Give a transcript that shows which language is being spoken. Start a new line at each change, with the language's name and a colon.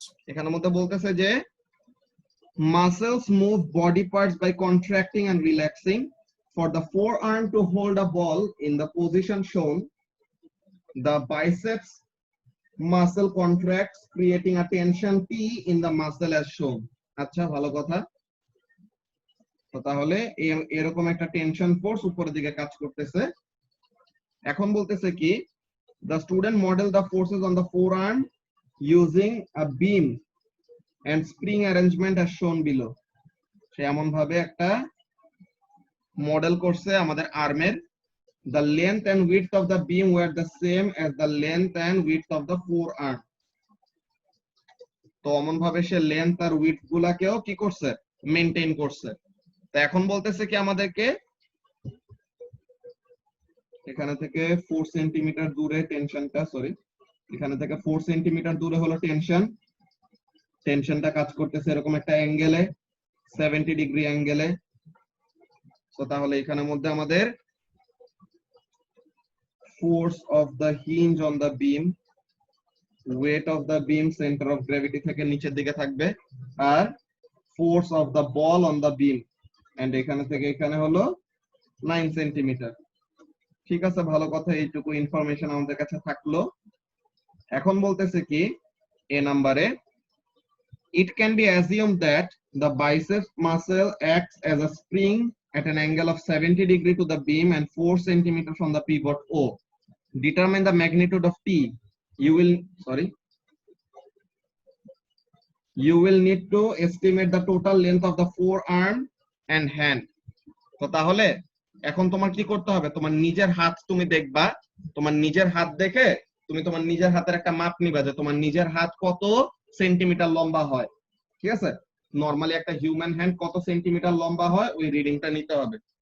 Bangla: এখানের মধ্যে বলতেছে যে
English: muscles move body parts by contracting and relaxing. For the forearm to hold a ball in the position shown, the biceps muscle contracts, creating a tension T in the muscle as shown.
Bangla: আচ্ছা ভালো কথা। তো তাহলে এরকম একটা tension force উপরের দিকে কাজ করতেছে। এখন বলতেছে কি,
English: the student model the forces on the forearm using a beam and spring arrangement as shown below.
Bangla: সে এমন ভাবে একটা মডেল করছে আমাদের আর্মের।
English: The length and width of the beam were the same as the length and width of the forearm.
Bangla: তো এমন ভাবে সে length আর width গুলাকেও কি করছে, মেইনটেইন করছে। তো এখন বলতেছে কি আমাদেরকে এখানে থেকে 4 সেন্টিমিটার দূরে টেনশনটা, সরি এখানে থেকে 4 সেন্টিমিটার দূরে হলো টেনশন। টেনশনটা কাজ করতেছে এরকম একটা অ্যাঙ্গেলে, 70 ডিগ্রি অ্যাঙ্গেলে। তো তাহলে এখানের মধ্যে আমাদের
English: force of the hinge on the beam, weight of the beam, center of gravity
Bangla: থেকে নিচের দিকে থাকবে,
English: আর force of the ball on the beam, and
Bangla: এখানে থেকে এখানে হলো 9 সেন্টিমিটার। ঠিক আছে ভালো কথা, এইটুকু ইনফরমেশন আমাদের কাছে থাকলো। এখন বলতেছে কি এ নাম্বারে,
English: it can be assumed that the biceps muscle acts as a spring at an angle of 70 degree to the beam and 4 centimeters from the pivot O. Determine the magnitude of T. You will you will need to estimate the total length of the forearm and hand.
Bangla: তো তাহলে এখন তোমার কি করতে হবে, তোমার নিজের হাত তুমি দেখবা, তোমার নিজের হাত দেখে তুমি তোমার নিজের হাতের একটা মাপ নিবা যে তোমার নিজের হাত কত সেন্টিমিটার লম্বা হয়, ঠিক আছে? নরমালি একটা হিউম্যান হ্যান্ড কত সেন্টিমিটার লম্বা হয় ওই রিডিংটা নিতে হবে।